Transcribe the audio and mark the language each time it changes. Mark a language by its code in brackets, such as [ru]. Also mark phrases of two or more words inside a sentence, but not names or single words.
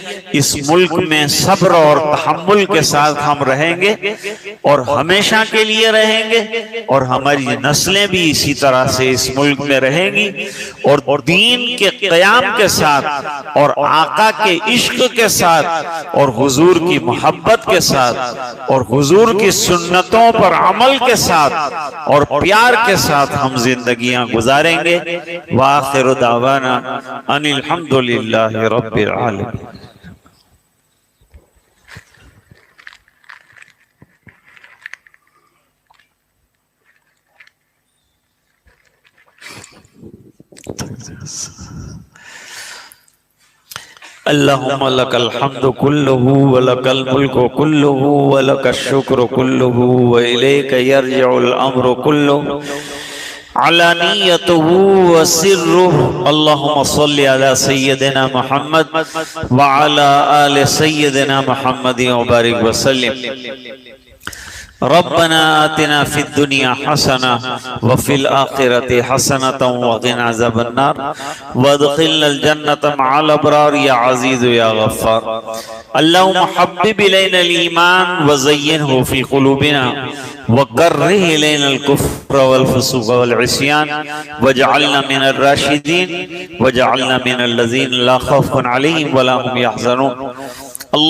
[ur] اس ملک میں صبر اور تحمل کے ساتھ ہم رہیں گے اور ہمیشہ کے لیے رہیں گے اور ہماری نسلیں بھی اسی طرح سے اس ملک میں رہیں گی اور دین کے قیام کے ساتھ اور آقا کے عشق کے ساتھ اور حضور کی محبت کے ساتھ اور حضور کی سنتوں پر عمل کے ساتھ اور پیار کے ساتھ ہم زندگیاں گزاریں گے. [ar] وآخر دعوانا أن الحمد لله رب العالمين. اللهم لك الحمد كله ولك الملك كله ولك الشكر كله وإليك يرجع الأمر كله علانيته وسره. اللهم صل على سيدنا محمد وعلى آل سيدنا محمد وبارك وسلم. ربنا آتنا في الدنيا حسنة وفي الآخرة حسنة وقنا عذاب النار وأدخلنا الجنة مع الأبرار يا عزيز يا غفار. اللهم حبب إلينا الإيمان وزينه في قلوبنا وكره إلينا الكفر والفسوق والعصيان واجعلنا من الراشدين واجعلنا من الذين لا خوف عليهم ولا هم يحزنون.